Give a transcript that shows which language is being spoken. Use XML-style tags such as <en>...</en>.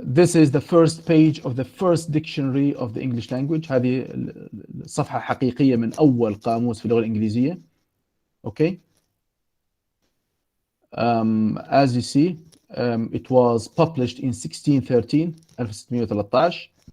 <en>this is the first page of the first dictionary of the English language.</en> <ar>هذه صفحة حقيقية من أول قاموس في اللغة الإنجليزية.</ar> <en>Okay. As you see, it was published in 1613, 1613.</en>